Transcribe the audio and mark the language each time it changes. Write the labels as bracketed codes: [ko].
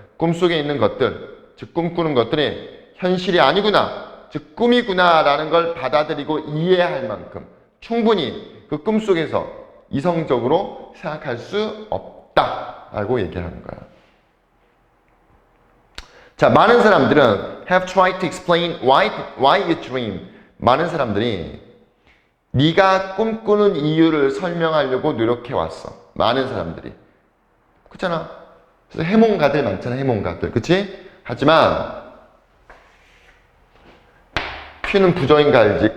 [ko] 꿈속에 있는 것들, 즉 꿈꾸는 것들이 현실이 아니구나. 즉 꿈이구나 라는 걸 받아들이고 이해할 만큼 충분히 그 꿈속에서 이성적으로 생각할 수 없다 라고 얘기하는 거야. 자, 많은 사람들은 [en] have tried to explain why you dream. [ko] 많은 사람들이 네가 꿈꾸는 이유를 설명하려고 노력해 왔어. 많은 사람들이. 그렇잖아. 그래서 해몽가들 많잖아. 해몽가들. 그치? 하지만 퓨는 부정인 거 알지?